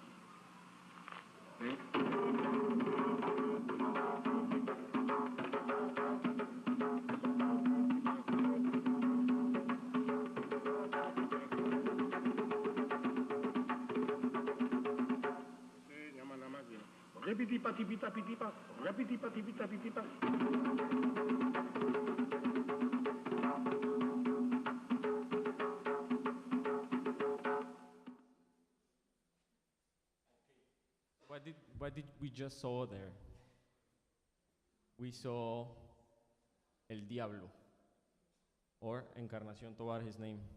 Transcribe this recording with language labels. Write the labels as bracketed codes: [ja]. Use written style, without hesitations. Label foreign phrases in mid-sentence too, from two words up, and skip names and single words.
[es] ¿Sí? Se llama nada más bien. Repitipa, tipita, pitipa, repitipa, tipita, pitipa. [en] What did we just saw there? We saw El Diablo, or Encarnación Tobar, his name.